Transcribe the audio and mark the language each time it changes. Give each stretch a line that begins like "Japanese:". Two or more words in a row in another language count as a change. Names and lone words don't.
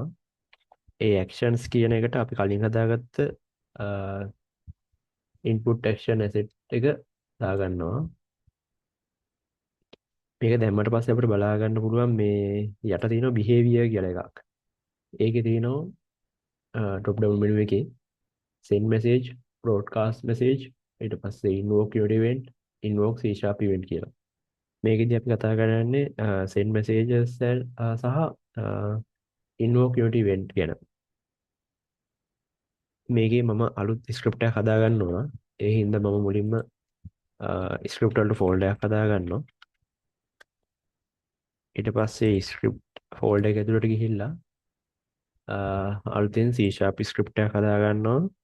Sinhala: ඒ actions කියන එකට අපි කලින් හදාගත්ත
English: input action asset
Sinhala: එක දාගන්නවා. මේක දැම්මට පස්සේ අපිට බලා ගන්න පුළුවන් මේ යට තියෙනවා behavior කියලා එකක්. ඒකේ තියෙනවා
English: drop down menu
Sinhala: එකේ
English: send message, broadcast message,
Sinhala: ඊට පස්සේ
English: invoke your event, invoke C# event
Sinhala: කියලා. මේකෙදි අපි කතා කරන්නේ
English: send messages
Sinhala: සහ
English: invoke your event
Sinhala: ගැන. මේකේ මම අලුත් ස්ක්‍රිප්ට් එකක් හදා ගන්නවා. ඒ හින්දා මම මුලින්ම ස්ක්‍රිප්ට් වලට ෆෝල්ඩර් එකක් හදා ගන්නවා. ඊට පස්සේ
English: script folder
Sinhala: එක ඇතුළට ගිහිල්ලා අලුතෙන්
English: C# script
Sinhala: එකක් හදා ගන්නවා.